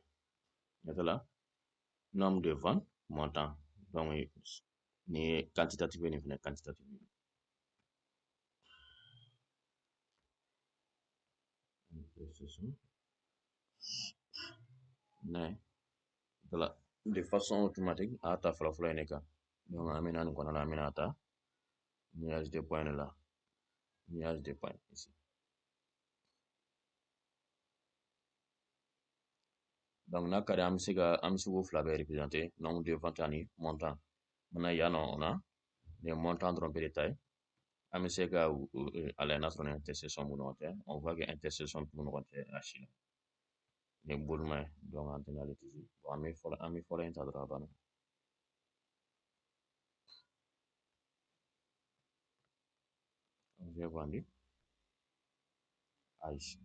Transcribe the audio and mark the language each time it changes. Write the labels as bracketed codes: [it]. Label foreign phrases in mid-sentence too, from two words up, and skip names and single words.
[fr] Là, nombre de ventes, montant. Donc, ni quantitatif ni quantitatif. De façon automatique [bm] a ta fɔlɔfɔlɔ ye ne kan. Donc, an bɛna nin kɔnɔ la, an bɛna ta [fr] nuage de points là. Nuage de points ici. Donc, [bm] n'a ka di an bɛ se k'o fila bɛɛ représenter [fr] nombre de ventes [bm] ani montant. Maintenant, yan nɔ [fr] on a les montants [bm] dɔrɔn bɛ de ta ye. An bɛ se ka a lajɛ n'a sɔrɔ ni intersection b'u ni ɲɔgɔn cɛ. [fr] On voit que intersection [bm] t'u ni ɲɔgɔn cɛ a si la. Ni bolima ye. Donc, an tɛna ale tisi. Bon, an bɛ fɔlɔ in ta dɔrɔn a banna. [fr] Objet vendu. Aïe.